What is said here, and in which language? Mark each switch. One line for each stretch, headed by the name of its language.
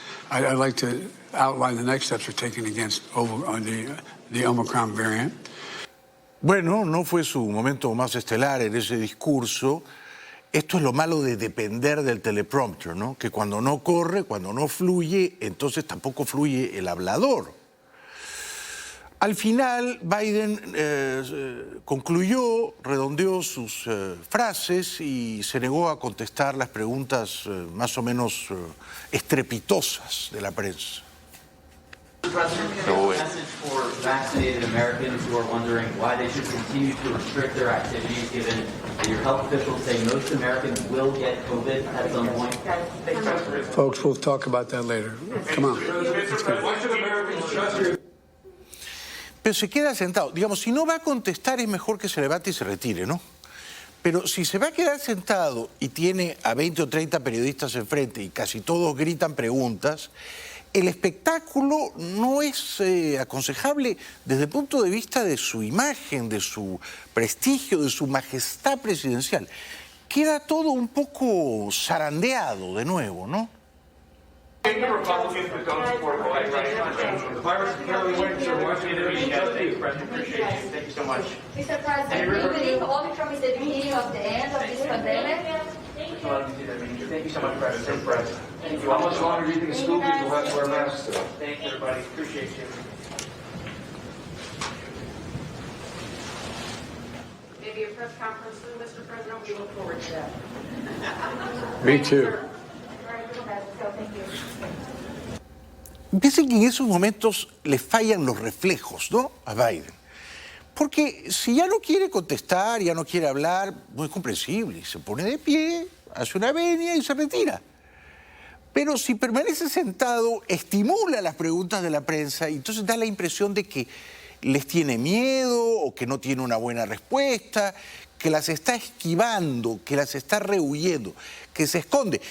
English: I'd like to outline the next steps we're taking against the Omicron variant.
Spanish: Bueno, no fue su momento más estelar en ese discurso. Esto es lo malo de depender del teleprompter, ¿no? Que cuando no corre, cuando no fluye, entonces tampoco fluye el hablador. Al final, Biden concluyó, redondeó sus frases y se negó a contestar las preguntas más o menos estrepitosas de la prensa.
English: No way. Message for vaccinated Americans who are wondering why they should continue to restrict their activities, given that your health officials say most Americans will get COVID at some point. Folks, we'll talk about that later. Come on. Let's go.
Spanish: Pero se queda sentado. Digamos, si no va a contestar es mejor que se levante y se retire, ¿no? Pero si se va a quedar sentado y tiene a 20 o 30 periodistas enfrente y casi todos gritan preguntas, el espectáculo no es aconsejable desde el punto de vista de su imagen, de su prestigio, de su majestad presidencial. Queda todo un poco zarandeado de nuevo, ¿no?
English: The virus is clearly winning, so we want you to be President, appreciate you. Thank you so much. Mr. President, do you believe Omicron is the beginning of the end of this pandemic? Thank you so much, President. Thank you. How much longer do you think the school people have to wear masks? Thank you, everybody. Appreciate you. Maybe a press conference soon, Mr. President. We look forward to that. Me too.
Spanish: Piensen que en esos momentos le fallan los reflejos, ¿no?, a Biden. Porque si ya no quiere contestar, ya no quiere hablar, muy comprensible. Se pone de pie, hace una venia y se retira. Pero si permanece sentado, estimula las preguntas de la prensa y entonces da la impresión de que les tiene miedo o que no tiene una buena respuesta, que las está esquivando, que las está rehuyendo, que se esconde.